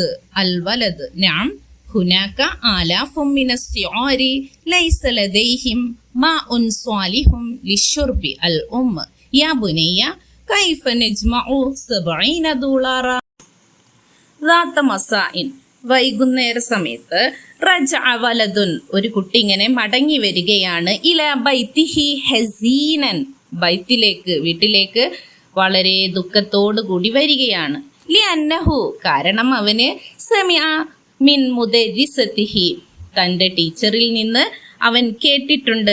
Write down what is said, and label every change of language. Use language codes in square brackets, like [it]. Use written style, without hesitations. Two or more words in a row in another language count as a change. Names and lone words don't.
[ar] الولد نعم، هناك آلاف من السعار ليس لديهم ماء صالح للشرب. الأم يا بني كيف نجمع $70؟ ذات مساء, [ml] വൈകുന്നേര സമയത്ത്, [ar] رجع ولد, [ml] ഒരു കുട്ടി ഇങ്ങനെ മടങ്ങി വരികയാണ്. [ar] إلى بيته حزينا, [ml] ബൈത്തിലേക്ക്, വീട്ടിലേക്ക് വളരെ ദുഃഖത്തോടു കൂടി വരികയാണ്. [ar] لأنه, [ml] കാരണം അവന് [ar] سمع من مدرسته, [ml] തൻ്റെ ടീച്ചറിൽ നിന്ന് അവൻ കേട്ടിട്ടുണ്ട്.